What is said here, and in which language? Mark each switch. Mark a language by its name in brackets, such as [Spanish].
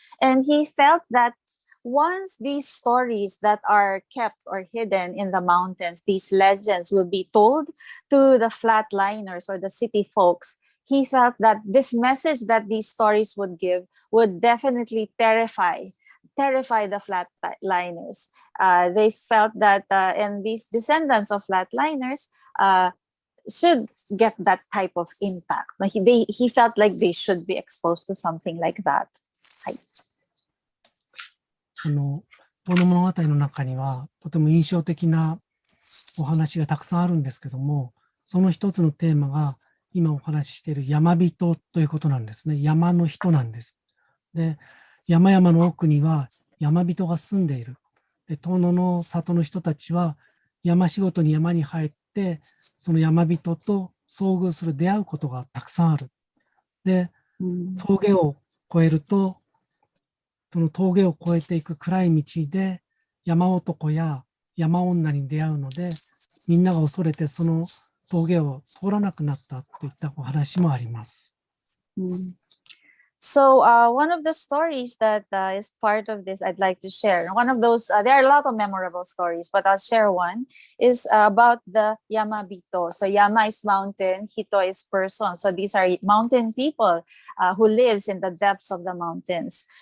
[English] And he felt that once these stories that are kept or hidden in the mountains, these legends will be told to the flatliners or the city folks, he felt that this message that these stories would give would definitely terrify the flatliners. They felt that, and these descendants of flatliners should get that type of impact. He felt like they should be exposed to something like that. [Japanese] 遠野物語の中にはとても印象的なお話がたくさんあるんですけども、その一つのテーマが今お話ししている山人ということなんですね。山の人なんです。で、山々の奥には山人が住んでいる。で、遠野の里の人たちは山仕事に山に入って、その山人と遭遇する、出会うことがたくさんある。で、峠を越えると、その峠を越えていく暗い道で山男や山女に出会うので、みんなが恐れてその峠を通らなくなったといったお話もあります。 [English] So one of the stories that is part of this I'd like to share. One of those, there are a lot of memorable stories, but I'll share one, is about the Yamabito. So Yama is mountain, Hito is person. So these are mountain people who lives in the depths of the mountains.